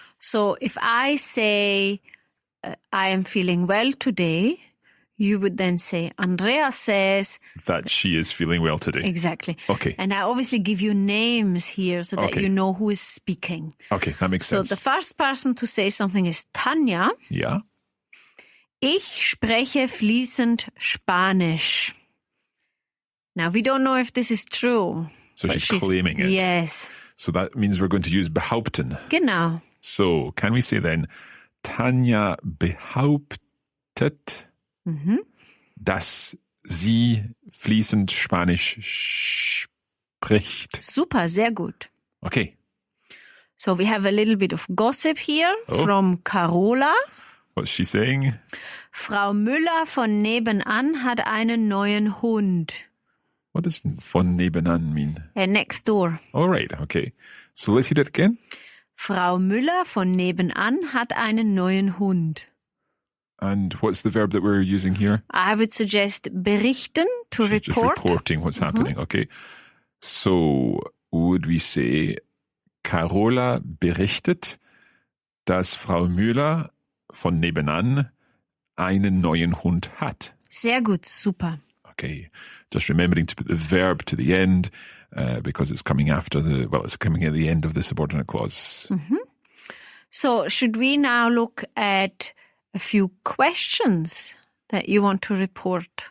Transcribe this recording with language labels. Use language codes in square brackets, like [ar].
[en] So if I say, I am feeling well today, you would then say, Andrea says that she is feeling well today. Exactly. Okay. And I obviously give you names here so that you know who is speaking. Okay, that makes sense. So the first person to say something is Tanja. Yeah. [de] Ich spreche fließend Spanisch. [en] Now, we don't know if this is true. So she's claiming it. Yes. So that means we're going to use behaupten. Genau. So can we say then, [de] Tanja behauptet, dass sie fließend Spanisch spricht. Super, sehr gut. [en] Okay. So we have a little bit of gossip here from Carola. What's she saying? [de] Frau Müller von nebenan hat einen neuen Hund. [en] What does von nebenan mean? Next door. All right, okay. So let's hear that again. [de] Frau Müller von nebenan hat einen neuen Hund. [en] And what's the verb that we're using here? I would suggest berichten, to She's report. Just reporting what's happening, okay. So would we say, [de] Carola berichtet, dass Frau Müller von nebenan einen neuen Hund hat. Sehr gut, super. [en] Okay, just remembering to put the verb to the end because it's coming after it's coming at the end of the subordinate clause. So should we now look at a few questions that you want to report?